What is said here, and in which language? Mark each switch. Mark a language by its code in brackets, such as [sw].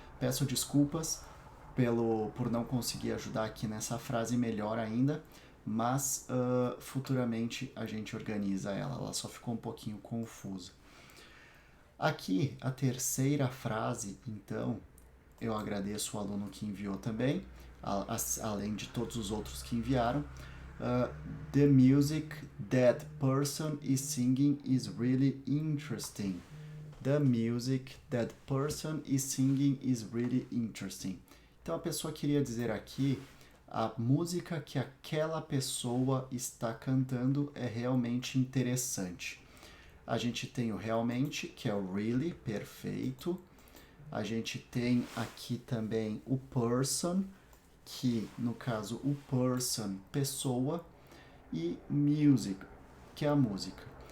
[pt] Peço desculpas por não conseguir ajudar aqui nessa frase melhor ainda, mas futuramente a gente organiza ela só ficou um pouquinho confusa. Aqui, a terceira frase, então, eu agradeço o aluno que enviou também, além de todos os outros que enviaram. [en] The music that person is singing is really interesting. The music that person is singing is really interesting. [pt] Então a pessoa queria dizer aqui: a música que aquela pessoa está cantando é realmente interessante. A gente tem o realmente, que é o really, perfeito. A gente tem aqui também o person, que no caso o person, pessoa, e music, que é a música.